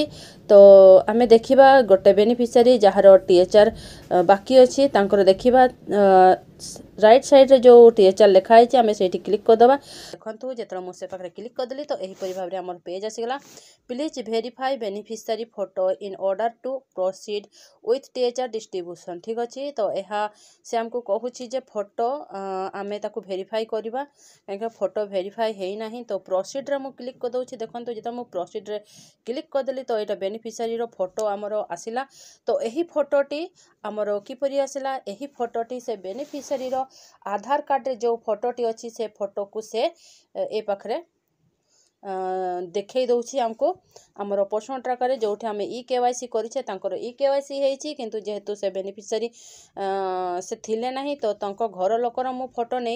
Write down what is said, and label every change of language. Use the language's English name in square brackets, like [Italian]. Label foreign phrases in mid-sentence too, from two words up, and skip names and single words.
[Odia] ତ ଆମେ ଦେଖିବା ଗୋଟେ ବେନିଫିସିଆରୀ ଯାହାର THR ବାକି ଅଛି ତାଙ୍କର ଦେଖିବା [English] right side [Odia] रे जो THR [Hindi] लिखा है [Odia] ଆମେ ସେଠି କ୍ଲିକ କରିଦେବା। ଦେଖନ୍ତୁ ଯେତେବେଳେ ମୁଁ ସେ ପାଖରେ କ୍ଲିକ କରିଦେଲି ତ ଏହି ପରି ଭାବରେ ଆମର ପେଜ ଆସିଗଲା। [English] Please verify beneficiary photo in order to proceed with THR distribution. [Odia] ଠିକ ଅଛି। ତ ଏହା ସେ ଆମକୁ କହୁଛି ଯେ ଫଟୋ ଆମେ ତାକୁ ଭେରିଫାଇ କରିବା କାହିଁକି ଫଟୋ ଭେରିଫାଇ ହୋଇ ନାହିଁ। ତ ପ୍ରୋସିଡ ରେ ମୁଁ କ୍ଲିକ କରିଦେଉଛି। ଦେଖନ୍ତୁ ଯେତେବେଳେ ମୁଁ ପ୍ରୋସିଡ ରେ କ୍ଲିକ କରିଦେଲି ତ ଏଇଟା ବେନିଫିସିଆରୀ ର ଫଟୋ ଆମର ଆସିଲା। ତ ଏହି ଫଟୋଟି ଆମର କିପରି ଆସିଲା ଏହି ଫଟୋଟି ସେ ବେନିଫିସିଆରୀ ର ଆଧାର କାର୍ଡ ରେ ଯୋ ଫଟୋଟି ଅଛି ସେ ଫଟୋ କୁ ସେ ଏ ପାଖରେ ଦେଖେଇ ଦେଉଛି ଆମକୁ ଆମର [English] personal tracker [Odia] ରେ ଯେଉଁଠି ଆମେ eKYC କରିଛେ ତାଙ୍କର eKYC ହୋଇଛି କିନ୍ତୁ ଯେହେତୁ ସେ ବେନିଫିସିଆରୀ ସେ ଥିଲେ ନାହିଁ ତ ତାଙ୍କ ଘର ଲୋକର ମୁଁ ଫଟୋ ନେଇଛି।